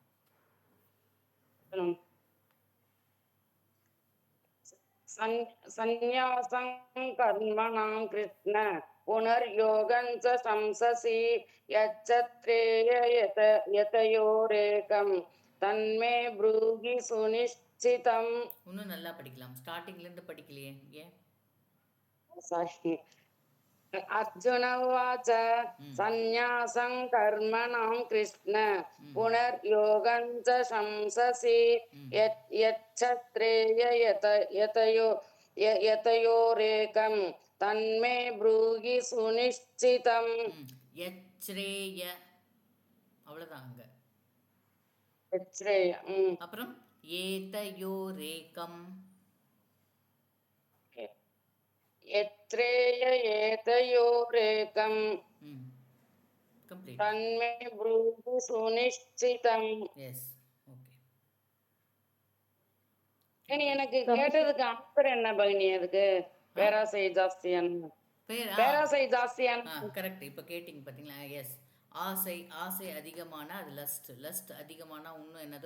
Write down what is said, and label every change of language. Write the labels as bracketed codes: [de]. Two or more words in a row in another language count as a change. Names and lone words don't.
[sa] सन्न्यासम् कर्मणाम् कृष्ण पुनर्योगम् च सम्ससि यच्छत्रेय यतयोरेकम् तन्मे ब्रूहि सुनिश्चितम्. [ta] இன்னும் நல்லா படிக்கலாம். ஸ்டார்டிங்ல இருந்து படிக்கலையே ஏன்? சாரி. [sa] अर्जुन उवाच सन्न्यासं कर्मणां कृष्ण पुनर्योगं च शंससि यच्छत्रेय यतयोरेकं तन्मे ब्रूहि सुनिश्चितम्. [ta] யச்ரேய, அவ்வளவுதான் அங்க. [sa] யச்ரேய. [ta] அப்புறம் ஏதயோரேகம். [sa] यत्रेय एतयोरेकं कंप्लीट तन्मे ब्रूहि सुनिश्चितम्. [en] Yes. Okay. [ta] இனி எனக்கு கேட்டதுக்கு ஆன்சர் என்ன பகினி? அதுக்கு பேராசை ஜாஸ்தியான பேராசை ஜாஸ்தியான. கரெக்ட். இப்போ கேட்டிங்க பார்த்தீங்களா? எஸ். ஆசை, ஆசை அதிகமானா அது லஸ்ட், லஸ்ட் அதிகமானா இன்னும் என்னது?